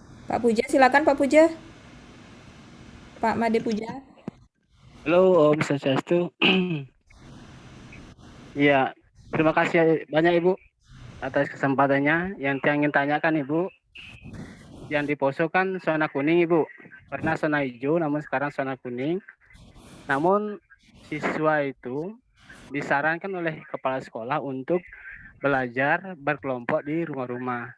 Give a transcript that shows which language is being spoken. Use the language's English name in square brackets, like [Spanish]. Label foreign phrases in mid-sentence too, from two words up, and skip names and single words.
[Indonesian] Pak Puja, silakan Pak Puja. Pak Made Puja. Halo Om Swastiastu. Iya, terima kasih banyak Ibu atas kesempatannya. Yang saya ingin tanyakan Ibu, yang di poso kan zona kuning Ibu, pernah zona hijau, namun sekarang zona kuning. Namun siswa itu disarankan oleh kepala sekolah untuk belajar berkelompok di rumah-rumah.